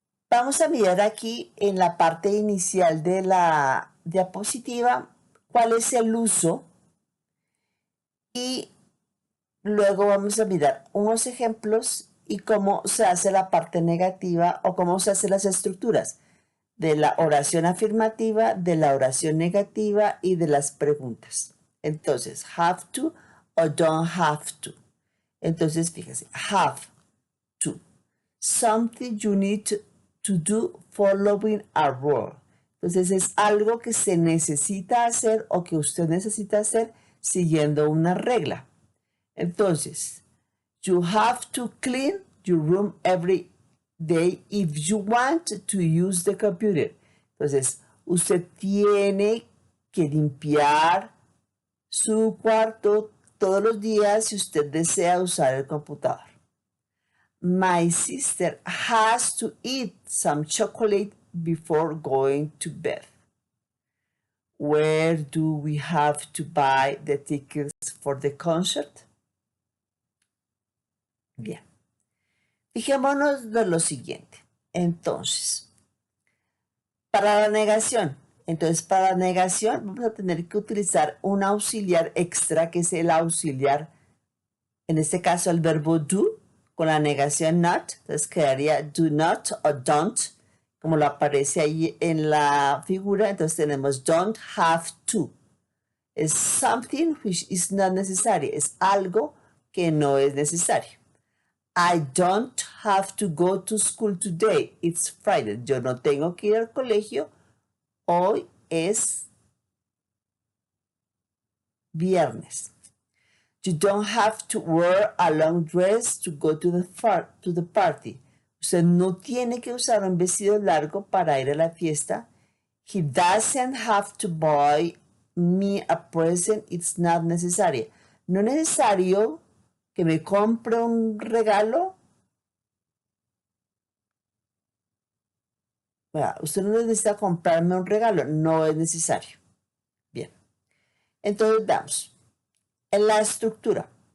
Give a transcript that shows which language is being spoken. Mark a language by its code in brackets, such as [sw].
[es] Vamos a mirar aquí en la parte inicial de la diapositiva cuál es el uso y Luego vamos a mirar unos ejemplos y cómo se hace la parte negativa o cómo se hacen las estructuras de la oración afirmativa, de la oración negativa y de las preguntas. Entonces, have to o don't have to. Entonces, fíjese, have to. [en] Something you need to do following a rule. [es] Entonces, es algo que se necesita hacer o que usted necesita hacer siguiendo una regla. Entonces, [en] you have to clean your room every day if you want to use the computer. [es] Entonces, usted tiene que limpiar su cuarto todos los días si usted desea usar el computador. [en] My sister has to eat some chocolate before going to bed. Where do we have to buy the tickets for the concert? [es] Bien. Fijémonos de lo siguiente. Entonces, para la negación. Entonces, para la negación vamos a tener que utilizar un auxiliar extra, que es el auxiliar, en este caso el verbo do, con la negación not. Entonces quedaría do not o don't, como lo aparece ahí en la figura. Entonces tenemos don't have to. Es [en] something which is not necessary. [es] Es algo que no es necesario. [en] I don't have to go to school today. It's Friday. [es] Yo no tengo que ir al colegio. Hoy es viernes. [en] You don't have to wear a long dress to go to the party. [es] Usted no tiene que usar un vestido largo para ir a la fiesta. [en] He doesn't have to buy me a present. It's not necessary. [es] No es necesario que me compre un regalo. Usted no necesita comprarme un regalo, no es necesario. Bien, entonces damos en la estructura.